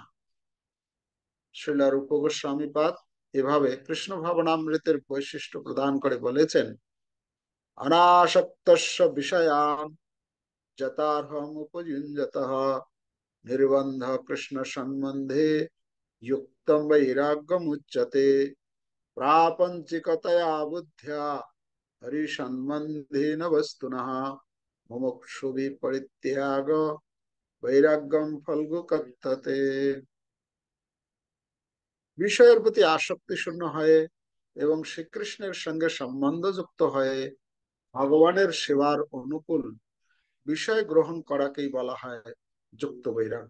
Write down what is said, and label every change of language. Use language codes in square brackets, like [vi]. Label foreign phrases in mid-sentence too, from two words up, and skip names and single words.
[bn] শ্রীল রূপ গোস্বামীপাদ এভাবে কৃষ্ণ ভাবনামৃতের বৈশিষ্ট্য প্রদান করে বলেছেন, [sa] অনাসক্তস্য বিষয়ান যথার্হম উপযুঞ্জতঃ নির্বন্ধ কৃষ্ণ সম্বন্ধে युक्तं वैराग्यमुच्यते प्रापञ्चिकतया बुद्ध्या हरिसम्बन्धेन वस्तुनः मुमुक्षुभिः परित्याग বৈরাগ্যম ফলগু কথ্যতে। [bn] বিষয়ের প্রতি আসক্তি শূন্য হয়ে এবং শ্রীকৃষ্ণের সঙ্গে সম্বন্ধযুক্ত হয়ে ভগবানের সেবার অনুকূল বিষয় গ্রহণ করাকেই বলা হয় যুক্ত বৈরাগ্য।